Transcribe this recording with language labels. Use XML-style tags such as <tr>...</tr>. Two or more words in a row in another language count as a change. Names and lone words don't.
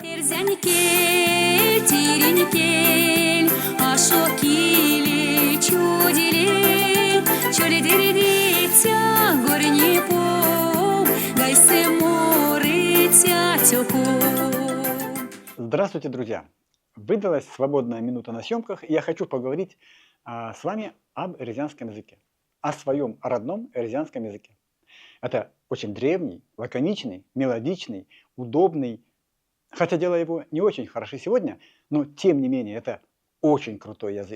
<myv>Зянькель, теренькель, ашокили, чудили, чоледеридитя, горни пол, гайсе море тятюку.</myv> <ru>Здравствуйте, друзья! Выдалась свободная минута на съемках, и я хочу поговорить с вами об эрзианском языке, о своем родном эрзианском языке. Это очень древний, лаконичный, мелодичный, удобный, хотя дело его не очень хороши сегодня, но тем не менее это очень крутой язык.</ru>